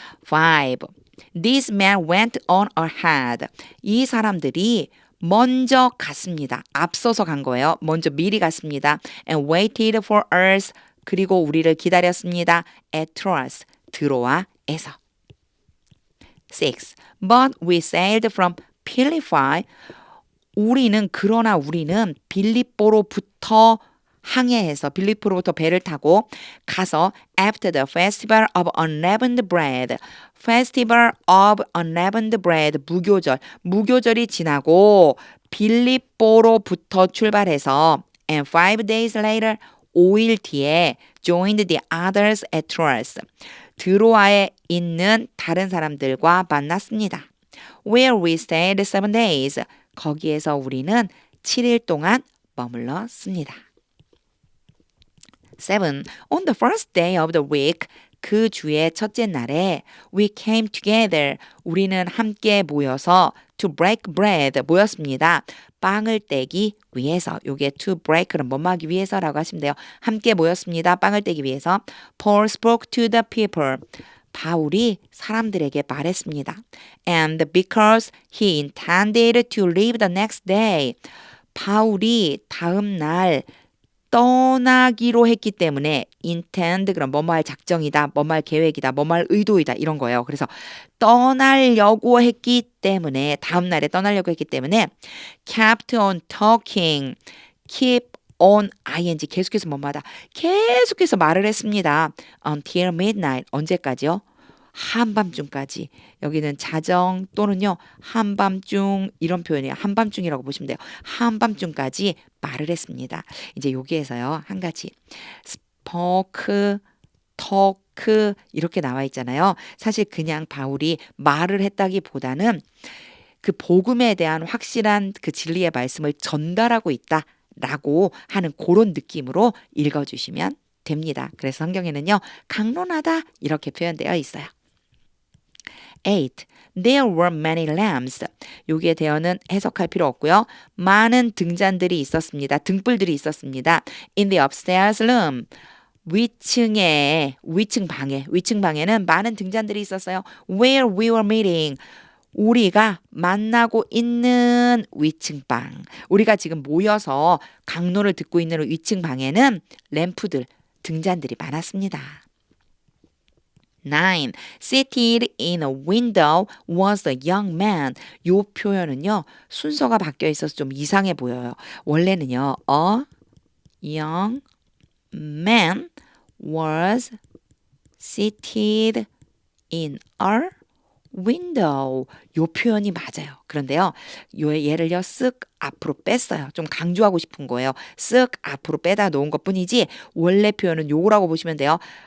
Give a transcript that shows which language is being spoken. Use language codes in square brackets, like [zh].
[en] 5. These men went on ahead. [ko] 이 사람들이 먼저 갔습니다. 앞서서 간 거예요. 먼저 미리 갔습니다. [en] And waited for us. [ko] 그리고 우리를 기다렸습니다. [en] At Troas. [ko] 드로아에서. [en] 6. But we sailed from Philippi. [ko] 그러나 우리는 빌립보로부터 항해해서 빌립보로부터 배를 타고 가서 [en] after the festival of unleavened bread. festival of unleavened bread [ko] 무교절이 지나고 빌립보로부터 출발해서 [en] and 5 days later [ko] 5일 뒤에 [en] joined the others at Troas. [ko] 드로아에 있는 다른 사람들과 만났습니다. [en] Where we stayed 7 days. [ko] 거기에서 우리는 7일 동안 머물렀습니다. 7. [en] On the first day of the week. [ko] 그 주의 첫째 날에 [en] we came together. [ko] 우리는 함께 모여서 [en] to break bread [ko] 모였습니다. 빵을 떼기 위해서. 요게 to break는 뭐 하기 위해서라고 하시면 돼요. 함께 모였습니다. 빵을 떼기 위해서. [en] Paul spoke to the people. [ko] 바울이 사람들에게 말했습니다. [en] And because he intended to leave the next day. [ko] 바울이 다음 날 떠나기로 했기 때문에 intend 그럼 뭐뭐 할 작정이다, 뭐뭐 할 계획이다, 뭐뭐 할 의도이다 이런 거예요. 그래서 떠나려고 했기 때문에 다음 날에 떠나려고 했기 때문에 [en] kept on talking, keep on ing [ko] 계속해서 뭐뭐하다 계속해서 말을 했습니다. [en] until midnight [ko] 언제까지요? 한밤중까지. 여기는 자정 또는요 한밤중 이런 표현이에요. 한밤중이라고 보시면 돼요. 한밤중까지 말을 했습니다. 이제 여기에서요 한 가지 spoke, talk 이렇게 나와 있잖아요. 사실 그냥 바울이 말을 했다기보다는 그 복음에 대한 확실한 그 진리의 말씀을 전달하고 있다라고 하는 그런 느낌으로 읽어주시면 됩니다. 그래서 성경에는요 강론하다 이렇게 표현되어 있어요. [en] 8. There were many lamps. [ko] 여기에 대어는 해석할 필요 없고요. 많은 등잔들이 있었습니다. 등불들이 있었습니다. [en] In the upstairs room. [ko] 위층 방에는 많은 등잔들이 있었어요. Where we were meeting. 우리가 만나고 있는 위층방. 우리가 지금 모여서 강론을 듣고 있는 위층 방에는 램프들, 등잔들이 많았습니다. 9. [en] Seated in a window was a young man. [ko] 요 표현은요. 순서가 바뀌어 있어서 좀 이상해 보여요. 원래는요. [en] A young man was seated in a window. [ko] 요 표현이 맞아요. 그런데요. 요 얘를요. 쓱 앞으로 뺐어요. 좀 강조하고 싶은 거예요. 쓱 앞으로 빼다 놓은 것뿐이지 원래 표현은 요거라고 보시면 돼요.